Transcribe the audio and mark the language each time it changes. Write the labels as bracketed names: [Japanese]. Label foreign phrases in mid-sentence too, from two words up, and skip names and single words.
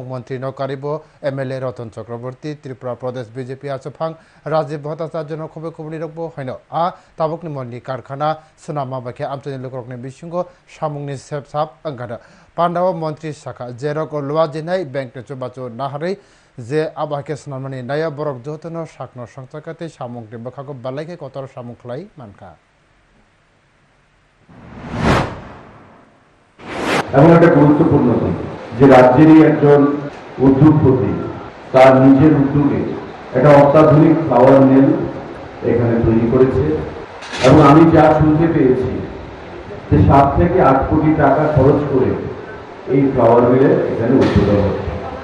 [Kok Borok] मन्त्री न कारिबो एमएलए रतन चक्रवर्ती त्रिपुरा प्रदेश बीजेपी आचुफां राजीव भट्टाचार्य न खबे खबनि रखबो हैनो आ ताबुकनि मन्नि कारखाना सनामा बाखे आमचनि लोकरकनि बिसिंगो सामुंनि सेबसाब अंगादा पांडाव मन्त्री शाखा जेरक लुआजिनाय बैंक चुबाचु नाहारै जे आबाके सनामनि नाया बरक जतनो साकनो संचाकाते सामुंनि बखागो बालाइके कतर सामुं खलाई मानखा [Bangla] এমন একটা গুরুত্বপূর্ণ দিক যে রাজ্যেরই একজন উদ্যোগপতি তার নিজের উদ্যোগে একটা অত্যাধুনিক [English] flour mill [Bangla] এখানে তৈরি করেছে এবং আমি যা শুনতে পেয়েছি যে 7 থেকে 8 কোটি টাকা খরচ করে এই ফ্লাওয়ার মিলে এখানে উদ্বোধন হচ্ছে।